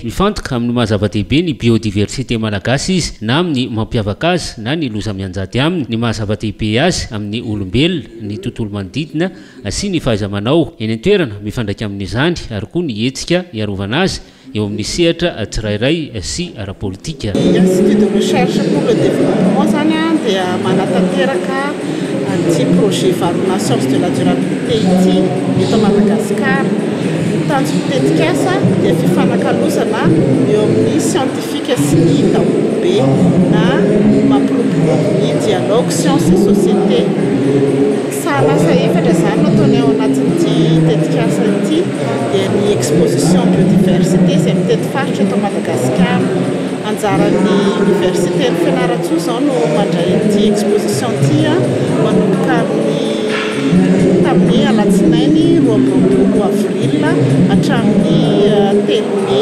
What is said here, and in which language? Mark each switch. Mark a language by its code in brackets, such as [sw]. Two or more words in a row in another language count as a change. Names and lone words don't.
[mg] Mifantoka amin'ny mazava-dehibe ny biodiversité malagasy izy na amin'ny mampiavaka azy na ny loza mianjady aminy, ny mazava-dehibe azy amin'ny olombelona, ny tontolo manodidina sy ny fahaiza-manao eny an-toerana mifandraika amin'izany ary koa ny hetsika iarovana azy eo amin'ny sehatra tsirairay sy ara-politika. Institut de recherche pour le développement zany dia manatanteraka anti projet varona [fr] sciences de la durabilité [mg] ity eto Madagasikara. Tanjom-tetikasa dia fifanakalozana eo amin'ny scientifique sy ny taolobe na mampiroborobo ny [fr] dialogue science et société. [mg] Sahanasa efatra zany no ataony ao anatin'ity tetikasa ity dia ny [fr] exposition biodiversité [mg] izay mitety faritra eto Madagasikara. Anjaran'ny université ny Fianaratsoa zao no mandray ity exposition ity manomboka tamin'ny alatsinainy 12 avril hatramin'ny 3 Mey.